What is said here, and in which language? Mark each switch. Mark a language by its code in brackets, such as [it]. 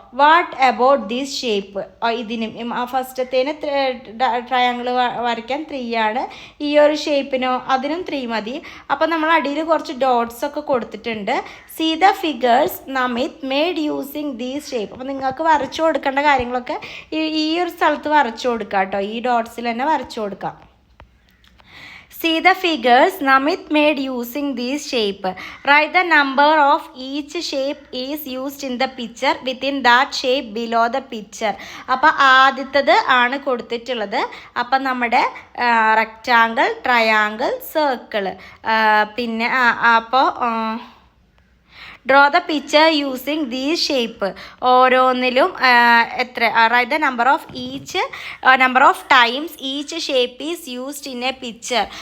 [en] What about this shape? [ml] ഇതിനും ഫസ്റ്റത്തേന് triangle വരയ്ക്കാൻ 3 ആണ്. ഈ ഒരു ഷേപ്പിനോ അതിനും 3 മതി. അപ്പോൾ നമ്മൾ അടിയിൽ കുറച്ച് ഡോട്ട്സ് ഒക്കെ കൊടുത്തിട്ടുണ്ട്. [en] See the figures നമിത് made using these shape. [ml] അപ്പോൾ നിങ്ങൾക്ക് വരച്ചു കൊടുക്കേണ്ട കാര്യങ്ങളൊക്കെ ഈ ഒരു സ്ഥലത്ത് വരച്ചു കൊടുക്കാം കേട്ടോ. ഈ ഡോട്ട്സിൽ തന്നെ വരച്ചു കൊടുക്കാം. [en] See the figures Namit made using this shape. Write the number of each shape is used in the picture within that shape below the picture. [ml] അപ്പോൾ ആദ്യത്തത് ആണ് കൊടുത്തിട്ടുള്ളത്. അപ്പം നമ്മുടെ റെക്റ്റാങ്കിൾ, ട്രയാങ്കിൾ, സർക്കിൾ, പിന്നെ അപ്പോൾ [en] Draw the picture using these shape. [ml] ഓരോന്നിലും എത്ര [en] Write the number of times each shape is used in a picture.